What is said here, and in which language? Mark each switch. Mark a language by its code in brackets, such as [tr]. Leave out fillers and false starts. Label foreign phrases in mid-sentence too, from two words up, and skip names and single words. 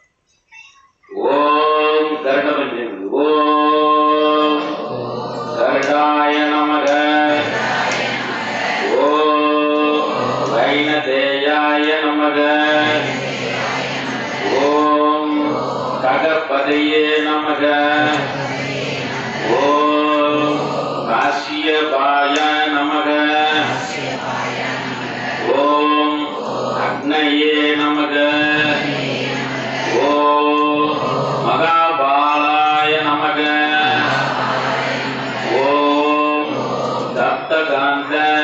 [sa] ओम् गरुड पञ्चमी. ओम् गरुडाय नमः. ओम् वैनतेयाय नमः. ओम् खगपतये नमः. ओम् काशि काश्यपाय नमः ओम अग्नये नमः ओम महाबालाय नमः ओम दत्तकांत